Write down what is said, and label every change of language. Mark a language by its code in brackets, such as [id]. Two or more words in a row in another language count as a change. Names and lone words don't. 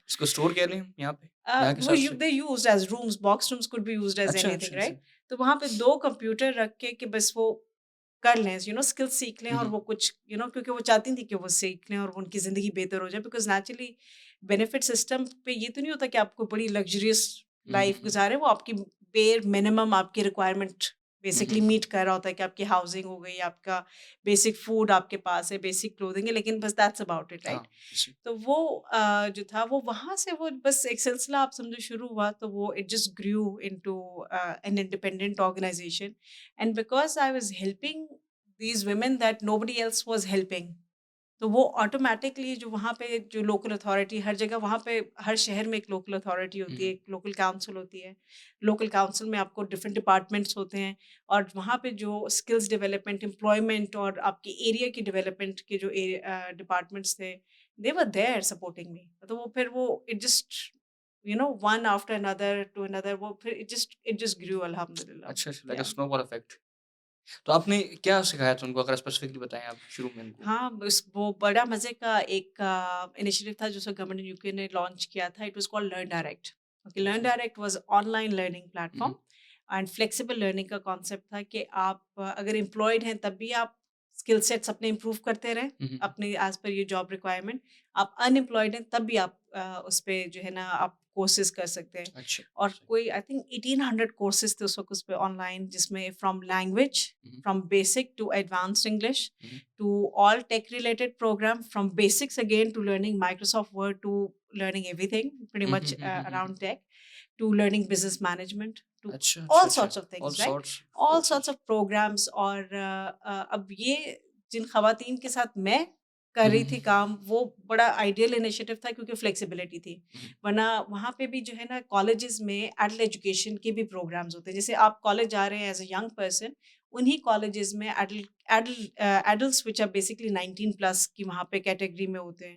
[hi] इसको स्टोर कह लें यहाँ पे, यहाँ के वो हिसाब से? [en] They used as rooms, box rooms could be used as [hi] अच्छा, एनीथिंग, अच्छा, सही। राइट? तो वहाँ पे 2 कंप्यूटर रख के कि बस वो कर लें, स्किल्स सीख लें हुँ, और हुँ, वो कुछ क्योंकि वो चाहती थी कि वो सीख लें और वो उनकी ज़िंदगी बेहतर हो जाए, [en] because naturally benefit system [hi] पे ये तो नहीं होता कि आपको बड़ी लग्ज़रियस हुँ, हुँ, लाइफ़ हुँ, गुज़ारें, वो आपकी [en] bare minimum [hi] आपकी रिक्वायरमेंट हुँ, बेसिकली हुँ, मीट कर रहा होता है कि आपकी हाउसिंग हो गई, आपका [en] basic food [hi] आपके पास है, [en] basic clothing [hi] है, लेकिन बस [en] that's about it, [hi] हाँ, राइट? जी। तो वो जो था वो वहाँ से वो बस एक सिलसिला आप समझो शुरू हुआ, तो वो [en] it just grew into an independent organisation, and because I was helping these women that nobody else was helping, [hi] तो वो ऑटोमैटिकली जो वहाँ पे जो [en] local authority, [hi] हर जगह वहाँ पे हर शहर में एक [en] local authority हुँ, [hi] होती है, हुँ, एक [en] local council [hi] होती है। [en] local council [hi] में आपको [en] different departments [hi] होते हैं और वहाँ पे जो [en] skills development, [hi] एम्प्लॉयमेंट और आपके एरिया की डेवलपमेंट के जो डिपार्टमेंट्स थे, [en] they were there supporting me. [hi] तो वो फिर वो [en] it just one after another to another, [hi] वो फिर [en] it just grew, [hi] अल्हम्दुलिल्लाह। अच्छा, अच्छा, [en] like a [hi] या [en] snowball effect. [hi] तो आपने क्या सिखाया था उनको अगर स्पेसिफिकली बताएँ आप शुरू में उनको? हाँ, बस वो बड़ा मज़े का एक इनिशिएटिव था जिसे गवर्नमेंट यूके ने लॉन्च किया था। [en] It was called Learn Direct. [hi] ओके, लर्न ओके। [en] Direct was online learning हुँ, प्लेटफ़ॉर्म हुँ, and flexible learning [hi] का कॉन्सेप्ट था कि आप अगर एम्प्लॉयड हैं तब भी आप [en] skill sets [hi] अपने इम्प्रूव करते रहें, हुँ, हुँ, अपने [en] as per your job requirement. [hi] आप अनएम्प्लॉयड हैं तब भी आप उस पे जो है ना आप कोर्सेज कर सकते हैं। अच्छा, और सही। कोई [en] I think [hi] 1800 कोर्सेज थे उस वक्त उस पे ऑनलाइन, जिसमें [en] from language, हुँ, from basic to advanced English, हुँ, to all tech related program, from basics again to learning Microsoft Word, to learning everything pretty हुँ, much हुँ, हुँ, हुँ, हुँ, हुँ। around tech, to learning business management, to [hi] अच्छा, अच्छा, [en] all [hi] अच्छा। [en] sorts of ऑल things, right? sorts of All sorts कोर्सेज़। of programs। [hi] और अब ये जिन खवातीन के साथ मैं कर हुँ, हुँ, रही हुँ, थी काम, वो बड़ा आइडियल इनिशिएटिव था क्योंकि फ्लेक्सिबिलिटी थी। हुँ, वरना वहाँ पे भी जो है ना, कॉलेजेस में [en] adult education [hi] के भी प्रोग्राम्स होते हैं। जैसे आप कॉलेज जा रहे हैं [en] as a young person, [hi] उन्हीं कॉलेजेस में एडल्ट्स [en] which are basically 19 plus [hi] की वहाँ पे कैटेगरी में होते हैं,